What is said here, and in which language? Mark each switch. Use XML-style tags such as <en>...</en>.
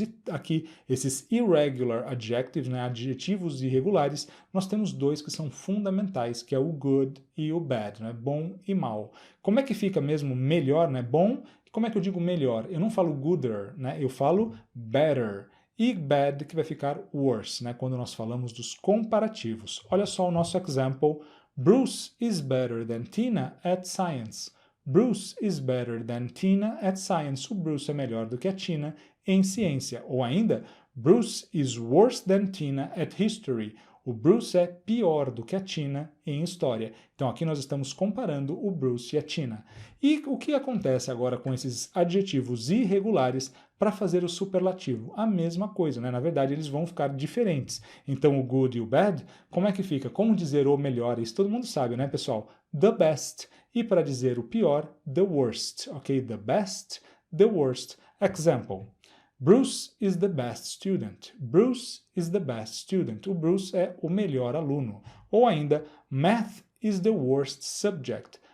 <pt>E aqui, esses</pt> <en>irregular adjectives,</en> <pt>né, adjetivos irregulares, nós temos dois que são fundamentais, que é o good e o bad, né, bom e mal. Como é que fica mesmo melhor, né, bom? Como é que eu digo melhor? Eu não falo gooder, né, eu falo better. E bad que vai ficar worse, né, quando nós falamos dos comparativos. Olha só o nosso example.</pt> <en>Bruce is better than Tina at science. Bruce is better than Tina at science.</en> <pt>O Bruce é melhor do que a Tina em ciência. Ou ainda,</pt> <en>Bruce is worse than Tina at history.</en> <pt>O Bruce é pior do que a Tina em história. Então aqui nós estamos comparando o Bruce e a Tina. E o que acontece agora com esses adjetivos irregulares para fazer o superlativo? A mesma coisa, né? Na verdade, eles vão ficar diferentes. Então o good e o bad, como é que fica? Como dizer o melhor? Isso todo mundo sabe, né, pessoal? The best. E para dizer o pior, the worst.</pt> <en>Ok? The best, the worst. Example. Bruce is the best student. Bruce is the best student.</en> <pt>O Bruce é o melhor aluno. Ou ainda,</pt> <en>math is the worst subject.</en>